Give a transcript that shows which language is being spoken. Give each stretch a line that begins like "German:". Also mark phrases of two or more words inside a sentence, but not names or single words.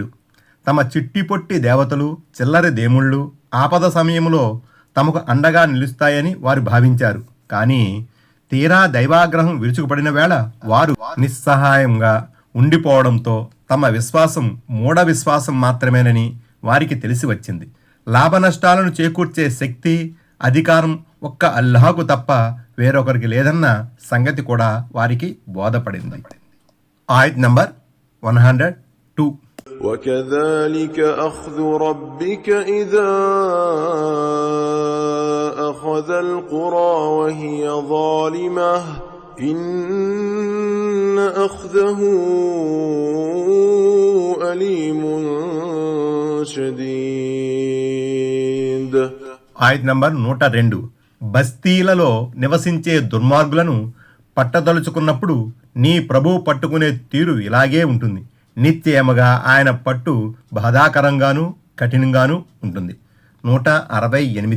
Telugu: తమ చిట్టిపొట్టి దేవతలు, చిల్లరి దేముళ్ళు ఆపద సమయంలో తమకు అండగా నిలుస్తాయని వారు భావించారు, కానీ తీరా దైవాగ్రహం విరుచుకుపడిన వేళ వారు నిస్సహాయంగా ఉండిపోవడంతో తమ విశ్వాసం మూఢ విశ్వాసం మాత్రమేనని వారికి తెలిసి వచ్చింది. లాభ నష్టాలను చేకూర్చే శక్తి, అధికారం ఒక్క అల్లాహకు తప్ప వేరొకరికి లేదన్న సంగతి కూడా వారికి బోధపడింది. ఆయత్ నంబర్ 102.
Arabic: وكذلك أخذ ربك إذا أخذ القرى وهي ظالمة إن أخذه أليم شديد.
Telugu: ఆయత్ నంబర్ 102. బస్తీలలో నివసించే దుర్మార్గులను పట్టదలుచుకున్నప్పుడు నీ ప్రభువు పట్టుకునే తీరు ఇలాగే ఉంటుంది. నిశ్చయముగా ఆయన పట్టు బాధాకరంగాను కఠినంగాను ఉంటుంది. 168.